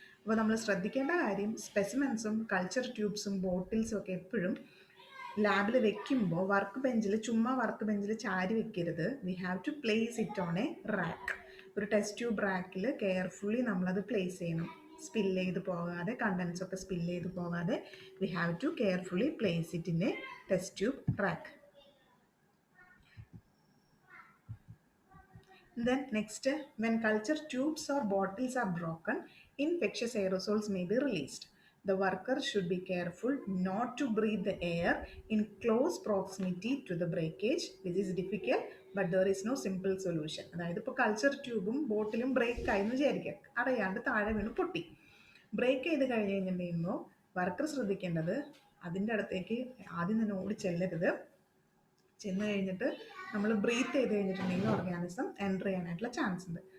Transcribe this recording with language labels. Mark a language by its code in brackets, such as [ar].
[ml] അപ്പോൾ നമ്മൾ ശ്രദ്ധിക്കേണ്ട കാര്യം, സ്പെസിമെൻസും കൾച്ചർ ട്യൂബ്സും ബോട്ടിൽസും ഒക്കെ എപ്പോഴും ലാബിൽ വെക്കുമ്പോൾ ചുമ്മാ വർക്ക് ബെഞ്ചിൽ ചാരി വെക്കരുത്. [en] We have to place it on a rack. [ml] ഒരു ടെസ്റ്റ് ട്യൂബ് റാക്കിൽ കെയർഫുള്ളി നമ്മളത് പ്ലേസ് ചെയ്യണം. സ്പിൽ ചെയ്ത് പോകാതെ, കണ്ടൻസ് ഒക്കെ സ്പിൽ ചെയ്ത് പോകാതെ [en] We have to carefully place it in a test tube rack. Then next, when culture tubes or bottles are broken, infectious aerosols may be released. The worker should be careful not to breathe the air in close proximity to the breakage. This is difficult, but there is no simple solution. [ml] അതായത് ഇപ്പോൾ culture ട്യൂബും ബോട്ടിലും break ആയി എന്ന് വിചാരിക്കുക, അറിയാണ്ട് താഴെ വീണ് പൊട്ടി. Break ചെയ്ത് കഴിഞ്ഞ് കഴിഞ്ഞിട്ടുണ്ടെങ്കിൽ വർക്കർ ശ്രദ്ധിക്കേണ്ടത്, അതിൻ്റെ അടുത്തേക്ക് ആദ്യം തന്നെ ഓടി ചെല്ലരുത്. ചെന്ന് കഴിഞ്ഞിട്ട് നമ്മൾ ബ്രീത്ത് ചെയ്ത് കഴിഞ്ഞിട്ടുണ്ടെങ്കിൽ ഓർഗാനിസം എൻ്റർ ചെയ്യാനായിട്ടുള്ള ചാൻസ് ഉണ്ട്.